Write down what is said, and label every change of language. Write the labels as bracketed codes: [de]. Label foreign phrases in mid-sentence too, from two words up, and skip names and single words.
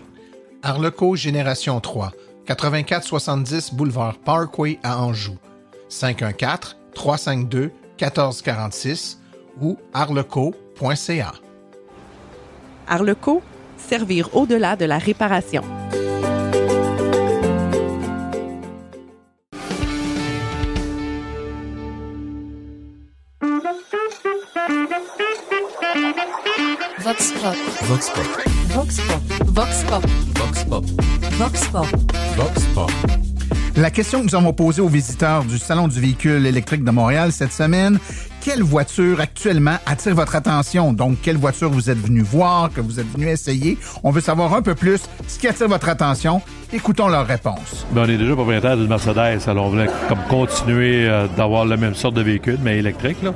[fr] Arleco Génération 3, 8470 boulevard Parkway à Anjou, 514-352-1446 ou arleco.ca. Arleco, servir au-delà de la réparation. Vox Pop. Vox Pop. Vox Pop. Vox Pop. Vox Pop. Vox Pop. Vox Pop. La question que nous avons posée aux visiteurs du Salon du véhicule électrique de Montréal cette semaine, quelle voiture actuellement attire votre attention? Donc, quelle voiture vous êtes venu voir, que vous êtes venu essayer? On veut savoir un peu plus ce qui attire votre attention. Écoutons leurs réponses. Ben, on est déjà propriétaire d'une Mercedes, alors on voulait comme continuer d'avoir la même sorte de véhicule, mais électrique, là.